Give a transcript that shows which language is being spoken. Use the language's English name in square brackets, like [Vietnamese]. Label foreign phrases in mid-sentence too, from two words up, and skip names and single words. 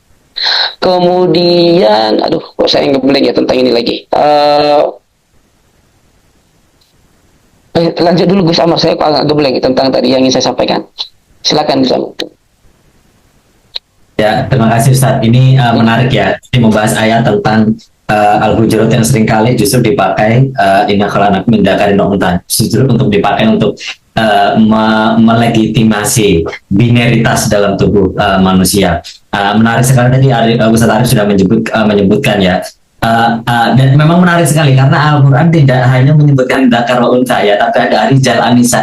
[Indonesian] Kemudian, kok saya ngeblank ya tentang ini lagi. Lanjut dulu Gus Amar, saya kok agak geblank tentang tadi yang ingin saya sampaikan. Silakan Gus Amar. Ya, terima kasih Ustaz. Ini menarik ya. Ini membahas ayat tentang Al-Hujurat yang seringkali justru dipakai [Arabic] إنا خلقناكم من ذكر وأنثى, [Indonesian] justru untuk dipakai untuk melegitimasi binaritas dalam tubuh manusia. Menarik sekali tadi Ustaz Arif sudah menyebutkan ya. Dan memang menarik sekali karena Al-Quran tidak hanya menyebutkan [Arabic] ذكر وأنثى [Indonesian] ya, tapi ada [Arabic] رجال نساء.